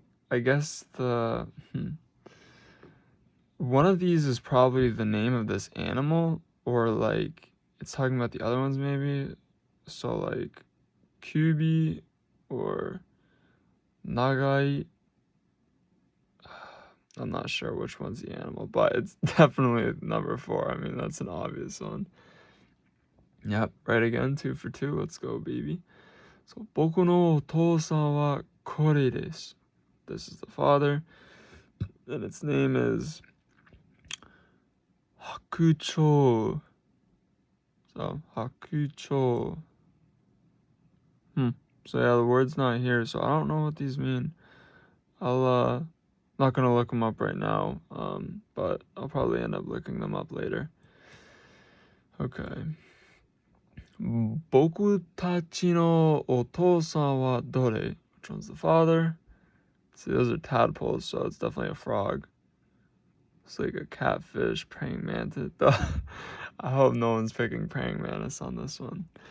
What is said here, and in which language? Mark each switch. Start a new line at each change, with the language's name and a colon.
English: I guess one of these is probably the name of this animal, or like it's talking about the other ones maybe. So like Kubi or Nagai. I'm not sure which one's the animal, but it's definitely number 4. I mean, that's an obvious one. Yep, right again, 2 for 2. Let's go, baby.
Japanese: So, 僕のお父さんはこれです.
English: This is the father, and its name is Hakucho. So, Hakucho. So yeah, the word's not here, so I don't know what these mean. I'll not gonna look them up right now, but I'll probably end up looking them up later. Okay.
Japanese: 僕たちのお父さんはどれ?
English: Which one's the father? See, those are tadpoles, so it's definitely a frog. It's like a catfish, praying mantis. I hope no one's picking praying mantis on this one.